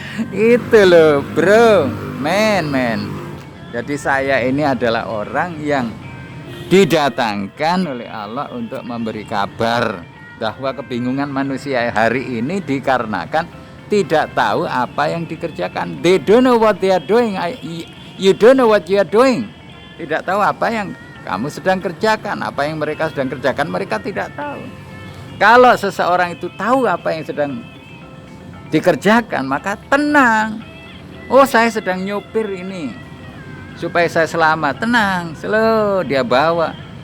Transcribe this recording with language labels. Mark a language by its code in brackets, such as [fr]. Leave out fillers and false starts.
[id] Itu loh bro, men. Jadi saya ini adalah orang yang didatangkan oleh Allah untuk memberi kabar bahwa kebingungan manusia hari ini dikarenakan tidak tahu apa yang dikerjakan. [en] They don't know what they are doing. You don't know what you are doing. [id] Tidak tahu apa yang kamu sedang kerjakan, apa yang mereka sedang kerjakan, mereka tidak tahu. Kalau seseorang itu tahu apa yang sedang dikerjakan, maka tenang. Oh, saya sedang nyopir ini supaya saya selamat, tenang, slow dia bawa.